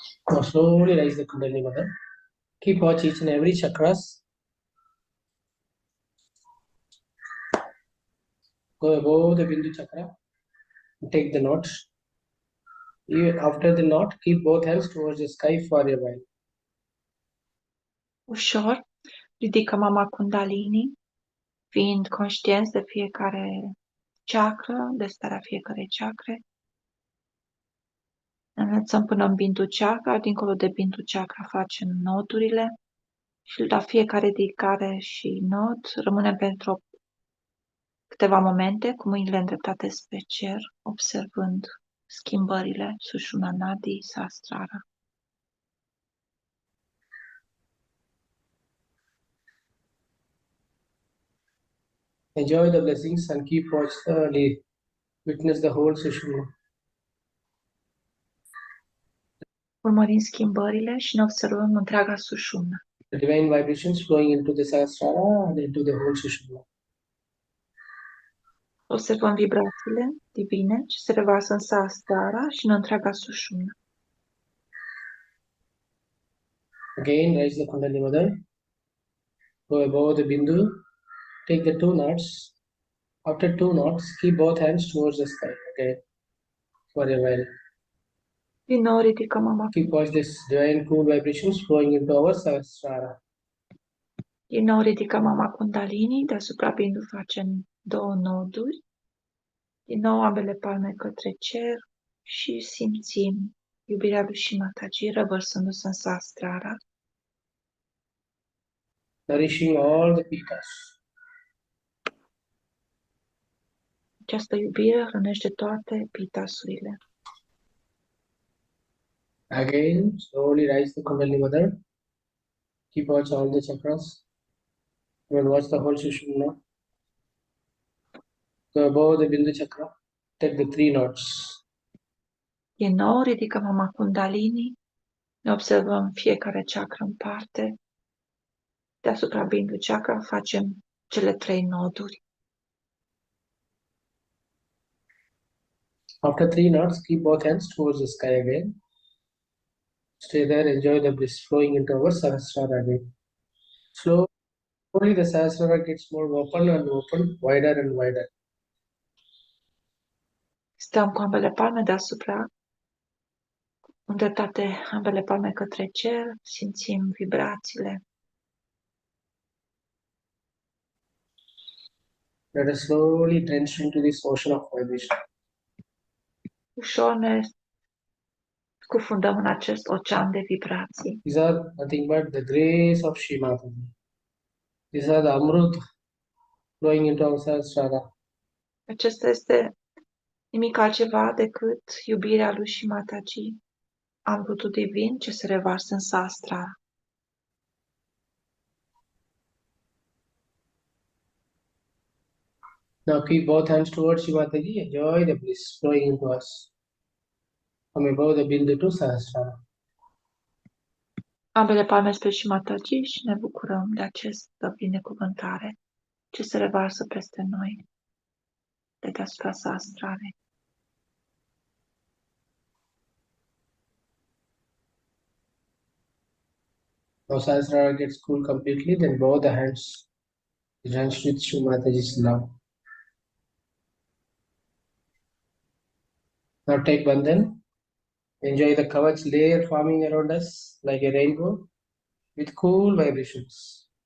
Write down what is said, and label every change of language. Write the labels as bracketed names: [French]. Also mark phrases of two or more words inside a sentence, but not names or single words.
[English] Now slowly raise the Kundalini Mother. Keep watch each and every chakras. Go above the Bindu chakra. Take the knot. Even after the knot, keep both hands towards the sky for a while. [Romanian] Ușor ridică mama Kundalini, fiind conștienți de fiecare chakra, de starea fiecare chakre. Înălțăm până în Bindu chakra, dincolo de Bindu chakra facem nodurile și la fiecare ridicare și nod rămânem pentru câteva momente cu mâinile îndreptate spre cer, observând schimbările Sushumna Nadi Sahasrara. [English] Enjoy the blessings and keep watch the witness the whole Sushumna. [Romanian] Urmărim schimbările și ne observăm întreaga Sushumna. [English] The divine vibrations flowing into the Sahasrara and into the whole Sushumna. [Romanian] Observăm vibrațiile divine ce se revarsă în Sahasrara și în întreaga Sushumna. [English] Again, raise the Kundalini Mother. Go above the Bindu. Take the two knots. After two knots, keep both hands towards the sky. Okay, for a while. [Romanian] Din nou ridicăm mama. [English] Keep watch this divine cool vibrations flowing into our Sahasrara. [Romanian] Din nou ridicăm mama Kundalini, deasupra Bindu facem două noduri. Din nou ambele palme către cer și simțim iubirea lui și Mataji revărsându-se în Sahasrara. [English] Nourishing all the pitas. [Romanian] Această iubire hrănește toate pitasurile. [English] Again, slowly rise the Kundalini Mother. Keep watch all the chakras. And watch the whole Sushumna. Go above the Bindu chakra. Take the three knots. [Romanian] Din nou ridicăm mama Kundalini, ne observăm fiecare chakra în parte. Deasupra Bindu chakra facem cele trei noduri. [English] After three knots, keep both hands towards the sky again. Stay there, enjoy the bliss flowing into our Sahasrara again. Slowly the Sahasrara gets more open and open, wider and wider. [Romanian] Stăm cu ambele palme deasupra, îndreptate ambele palme către cer, simțim vibrațiile. [English] Let us slowly drench into this ocean of vibration. [Romanian] Ușor ne scufundăm în acest ocean de vibrații. [English] These are nothing but the grace of Shri Mataji. These are the Amrut flowing into our Sahasrara. [Romanian] Acesta este nimic altceva decât iubirea lui și Mataji, amrutul divin ce se revarsă în Sahasrara. [English] Now keep both hands towards Shri Mataji. Enjoy the bliss flowing into us from above the Bindu to Sahasrara. [Romanian] Ambele palme spre și Mataji și ne bucurăm de această binecuvântare ce se revarsă peste noi, de deasupra Sahasrarei. [English] Now Sahasrara gets cool completely, then both the hands drenched with Shri Mataji's love. Now take Bandhan. Enjoy the kavach layer forming around us like a rainbow with cool vibrations.